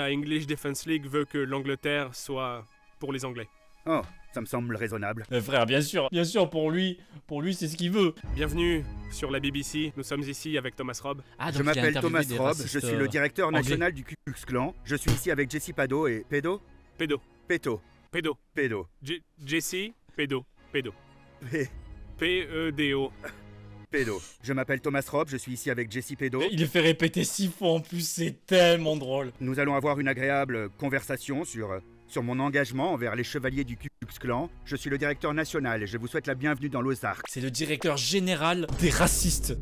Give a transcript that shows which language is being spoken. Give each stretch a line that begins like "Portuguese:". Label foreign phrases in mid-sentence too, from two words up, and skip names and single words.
French: la English Defense League veut que l'Angleterre soit pour les Anglais. Oh, ça me semble raisonnable. Frère, bien sûr, pour lui c'est ce qu'il veut. Bienvenue sur la BBC, nous sommes ici avec Thomas Robb. Ah, Je m'appelle Thomas Robb, je suis le directeur anglais. national du Ku Klux Klan. Je suis ici avec Jesse Pado et... Pedo? Pedo. Peto. Pedo. Pedo. Jesse Pedo. Pedo. Pe- P-E-D-O. Pedo. Je m'appelle Thomas Robb, je suis ici avec Jesse Pedo. Il le fait répéter 6 fois en plus, c'est tellement drôle. Nous allons avoir une agréable conversation sur mon engagement envers les chevaliers du Ku Klux Klan. Je suis le directeur national et je vous souhaite la bienvenue dans l'Ozark. C'est le directeur général des racistes.